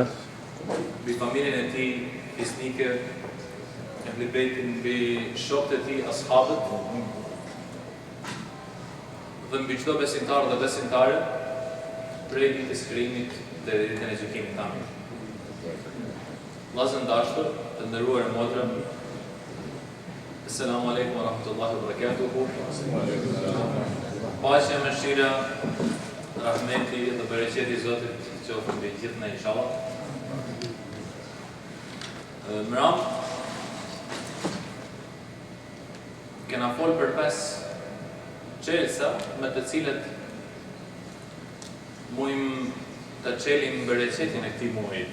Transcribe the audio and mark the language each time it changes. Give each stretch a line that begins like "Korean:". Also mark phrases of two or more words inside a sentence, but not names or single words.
Albanian: Mbi familjen e tij fisnike, mbi bejtin, mbi shokët e tij, ashabët, dhe mbi çdo besimtar dhe besimtare prej ditës së krijimit deri në ditën e gjykimit të amin. Vllazën dashur, të nderuar motra,
Arabic: السلام عليكم ورحمة الله وبركاته.
Albanian: Paqja, mëshira, rahmeti dhe bereqeti i Zotit qoftë mbi gjithë ne inshallah. Mram kena folë për 5 çelësa me të cilët mujmë të çelim bereqetin e këtij muajit.